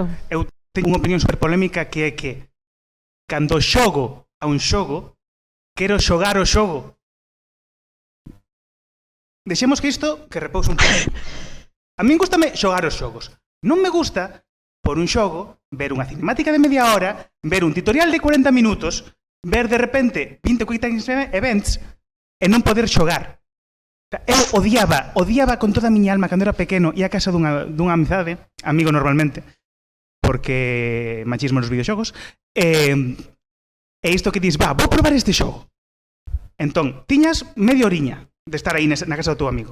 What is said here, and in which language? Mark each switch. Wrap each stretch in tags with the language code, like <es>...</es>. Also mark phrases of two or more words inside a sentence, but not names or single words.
<gl>Eu teño unha opinión super polémica que é que cando xogo a un xogo, quero xogar o xogo. Deixemos que isto que repouse un pouco. A min gustame xogar os xogos. Non me gusta por un xogo, ver unha cinemática de media hora, ver un tutorial de 40 minutos, ver de repente 20</gl> <en>quick time events</en> <gl>e non poder xogar. Eu odiaba con toda a miña alma cando era pequeno e a casa dunha amizade, amigo normalmente, porque machismo nos videoxogos, e isto que dis, vou probar este xogo. Entón, tiñas media oriña de estar aí na casa do teu amigo.</gl>